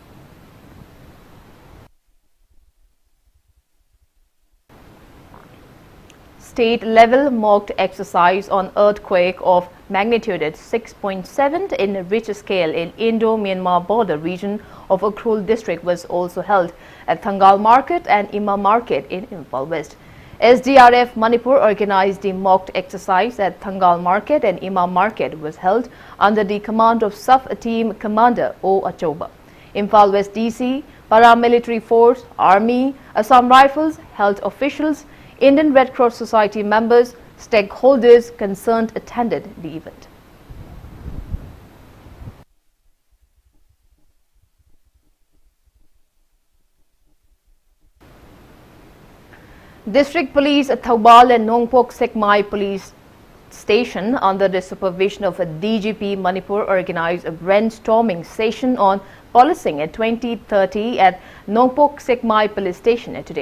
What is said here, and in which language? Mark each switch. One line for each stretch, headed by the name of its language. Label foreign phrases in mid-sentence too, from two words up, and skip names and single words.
English: State-level mock exercise on earthquake of magnitude at 6.7 in Richter scale in Indo-Myanmar border region of Ukhrul district was also held at Thangal Market and Ima Market in Imphal West. SDRF Manipur organized the mock exercise at Thangal Market and Ima Market was held under the command of Sub-Team Commander O. Achoba. Imphal West DC, Paramilitary Force, Army, Assam Rifles, health officials, Indian Red Cross Society members, stakeholders concerned attended the event. District Police at Thaubal and Nongpok Sekmai Police Station, under the supervision of a DGP Manipur, organized a brainstorming session on policing at 2030 at Nongpok Sekmai Police Station today.